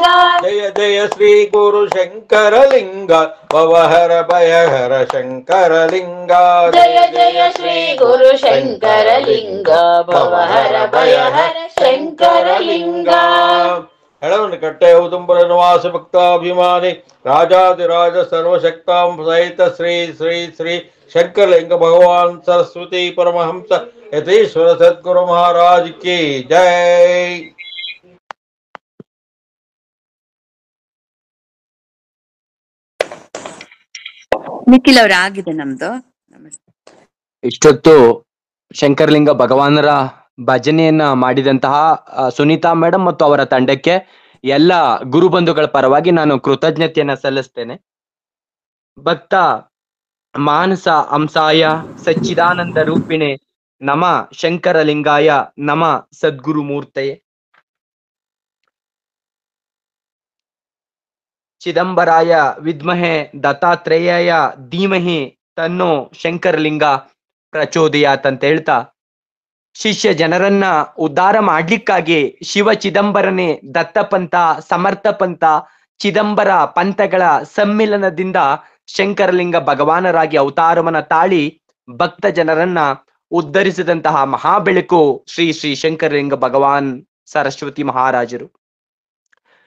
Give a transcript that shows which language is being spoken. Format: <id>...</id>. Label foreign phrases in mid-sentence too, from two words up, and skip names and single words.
<kn>ಜಯ ಜಯ ಶ್ರೀ ಗುರು ಶಂಕರಲಿಂಗ ಭವಹರ ಭಯಹರ ಶಂಕರಲಿಂಗ ಜಯ ಜಯ ಶ್ರೀ ಗುರು ಶಂಕರಲಿಂಗ ಭವಹರ ಭಯಹರ ಶಂಕರಲಿಂಗ ಹೆಳವನ ಕಟ್ಟೆ ಉದುಂಬರ ನಿವಾಸ ಭಕ್ತಾಭಿಮಾನಿ ರಾಜಾದಿರಾಜ ಸರ್ವಶಕ್ತಾಂ ಸಹಿತ ಶ್ರೀ ಶ್ರೀ ಶ್ರೀ ಶಂಕರಲಿಂಗ ಭಗವಾನ್ ಸರಸ್ವತಿ ಪರಮಹಂಸ ಯತೀಶ್ವರ ಸದ್ಗುರು</kn> <hi>महाराज की जय.</hi> <kn>ನಿಖಿಲ್ ಅವ್ರ ಆಗಿದೆ ನಮ್ದು. ನಮಸ್ತೆ. ಇಷ್ಟೊತ್ತು ಶಂಕರಲಿಂಗ ಭಗವಾನರ ಭಜನೆಯನ್ನ ಮಾಡಿದಂತಹ ಸುನೀತಾ ಮೇಡಮ್ ಮತ್ತು ಅವರ ತಂಡಕ್ಕೆ ಎಲ್ಲ ಗುರುಬಂಧುಗಳ ಪರವಾಗಿ ನಾನು ಕೃತಜ್ಞತೆಯನ್ನ ಸಲ್ಲಿಸ್ತೇನೆ.</kn> <sa>ಭಕ್ತ ಮಾನಸ ಅಂಸಾಯ ಸಚ್ಚಿದಾನಂದ ರೂಪಿಣೆ ನಮ ಶಂಕರಲಿಂಗಾಯ ನಮ ಸದ್ಗುರು ಮೂರ್ತಯೇ. ಚಿದಂಬರಾಯ ವಿದ್ಮಹೆ ದತ್ತಾತ್ರೇಯಾಯ ಧೀಮಹಿ ತನ್ನೋ ಶಂಕರಲಿಂಗ ಪ್ರಚೋದಯಾತ್ ಅಂತ</sa> <kn>ಹೇಳ್ತಾ, ಶಿಷ್ಯ ಜನರನ್ನ ಉದ್ಧಾರ ಮಾಡ್ಲಿಕ್ಕಾಗಿ ಶಿವ ಚಿದಂಬರನೇ ದತ್ತಪಂಥ, ಸಮರ್ಥ ಪಂಥ, ಚಿದಂಬರ ಪಂಥಗಳ ಸಮ್ಮಿಲನದಿಂದ ಶಂಕರಲಿಂಗ ಭಗವಾನರಾಗಿ ಅವತಾರವನ್ನ ತಾಳಿ ಭಕ್ತ ಜನರನ್ನ ಉದ್ಧರಿಸಿದಂತಹ ಮಹಾಬೆಳಕು ಶ್ರೀ ಶ್ರೀ ಶಂಕರಲಿಂಗ ಭಗವಾನ್ ಸರಸ್ವತಿ ಮಹಾರಾಜರು.</kn>